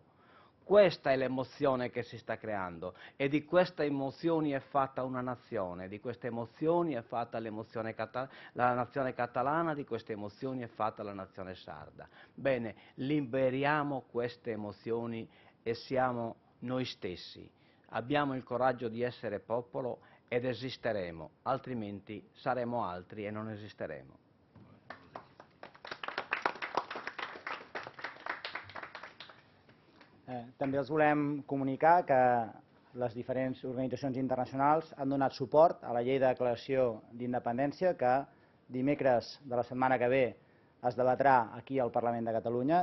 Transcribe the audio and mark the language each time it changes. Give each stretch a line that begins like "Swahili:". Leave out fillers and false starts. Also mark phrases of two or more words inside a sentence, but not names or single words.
Italian: Questa è l'emozione che si sta creando e di queste emozioni è fatta una nazione, di queste emozioni è fatta la nazione catalana, di queste emozioni è fatta la nazione sarda. Bene, liberiamo queste emozioni e siamo noi stessi. Abbiamo il coraggio di essere popolo ed esisteremo, altrimenti saremo altri e non esisteremo.
Catalan: També els volem comunicar que les diferents organitzacions internacionals han donat suport a la llei de declaració d'independència que dimecres de la setmana que ve es debatrà aquí al Parlament de Catalunya.